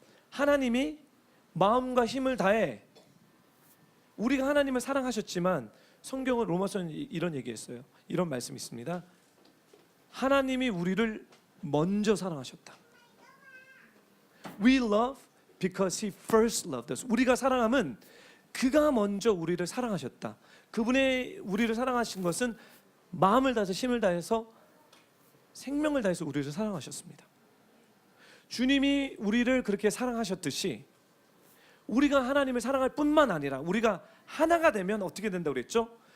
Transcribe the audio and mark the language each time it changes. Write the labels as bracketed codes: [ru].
[ko] 하나님이 마음과 힘을 다해 우리가 하나님을 사랑하셨지만 성경은 로마서는 이런 얘기했어요. 이런 말씀이 있습니다. 하나님이 우리를 먼저 사랑하셨다. [en] We love because He first loved us. [ko] 우리가 사랑함은 그가 먼저 우리를 사랑하셨다. 그분의 우리를 사랑하신 것은 마음을 다해서 힘을 다해서 생명을 다해서 우리를 사랑하셨습니다. 주님이 우리를 그렇게 사랑하셨듯이 우리가 하나님을 사랑할 뿐만 아니라 우리가 하나가 되면 어떻게 된다고 그랬죠?